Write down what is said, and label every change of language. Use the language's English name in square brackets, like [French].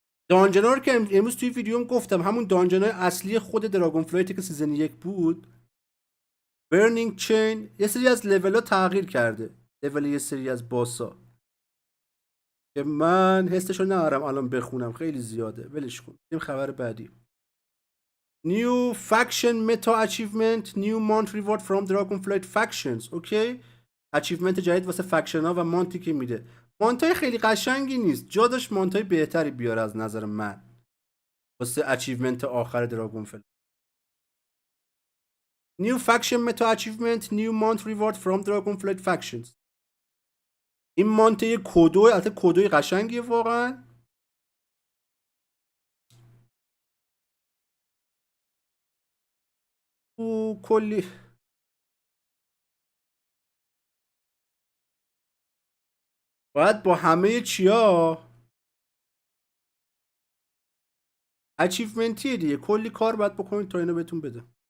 [Persian] دانجنا رو که امروز توی ویدیوم گفتم همون دانجنای اصلی خود دراگون فلایتی که سیزن 1 بود برنینگ چین یه سری از لول ها تغییر کرده، لول یه سری از باسا که من حسشو ندارم الان بخونم، خیلی زیاده، ولش کن. این خبر بعدی. [English] New faction meta achievement new mount reward from Dragonflight factions. [Persian] اوکی، اچیومنت جدید واسه فکشن ها و مانتی که میده. مانتای خیلی قشنگی نیست، جا داشت مانتای بهتری بیاره از نظر من واسه اچیومنت آخر دراگونفلایت. [English] New faction meta achievement new mount reward from Dragonflight factions. [Persian] این مانت یه کدو، البته کدوی قشنگیه واقعا. او کلی باید با همه چیا اچیومنتیه دیگه، کلی کار باید بکنید تا اینو بهتون بده.